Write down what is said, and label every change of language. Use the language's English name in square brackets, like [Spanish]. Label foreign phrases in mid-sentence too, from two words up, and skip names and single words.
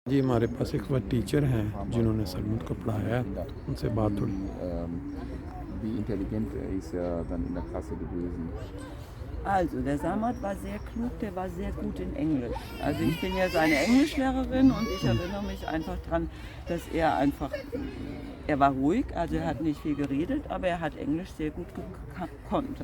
[Hindi] जी, हमारे पास एक वह टीचर हैं जिन्होंने सलमान को पढ़ाया है, उनसे बात थोड़ी [German] Wie intelligent ist er dann in der Klasse gewesen? Also, der Samad war sehr klug, der war sehr gut in Englisch. Also ich bin ja seine Englischlehrerin und ich erinnere mich einfach daran, dass er war ruhig, also er hat nicht viel geredet, aber er hat Englisch sehr gut gekonnt.